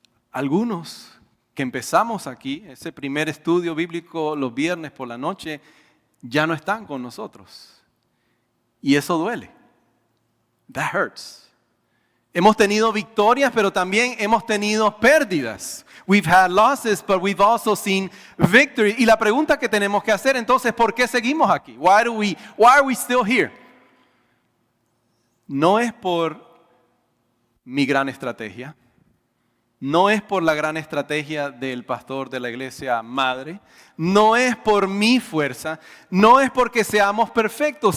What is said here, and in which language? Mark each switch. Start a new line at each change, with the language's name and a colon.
Spanish: Algunos que empezamos aquí, ese primer estudio bíblico los viernes por la noche, ya no están con nosotros. Y eso duele.
English: That hurts.
Spanish: Hemos tenido victorias, pero también hemos tenido pérdidas.
English: We've had losses, but we've also seen victory.
Spanish: Y la pregunta que tenemos que hacer entonces, ¿por qué seguimos aquí?
English: Why are we still here?
Spanish: No es por mi gran estrategia. No es por la gran estrategia del pastor de la iglesia madre. No es por mi fuerza. No es porque seamos perfectos.